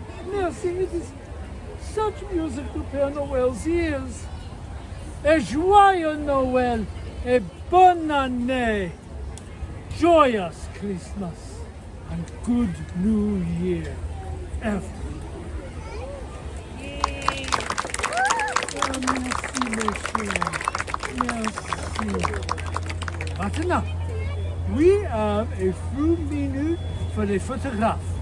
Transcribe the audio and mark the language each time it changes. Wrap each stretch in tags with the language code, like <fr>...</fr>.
<en>Merci, it is such music to Père Noël's ears.</en> <fr>Et joyeux Noël, et bonne année.</fr> <en>Joyous Christmas and good New Year, everyone.</en> <fr>Merci, monsieur. Merci. Maintenant,</fr> <en>we have a few minutes for</en> <fr>les photographes.</fr>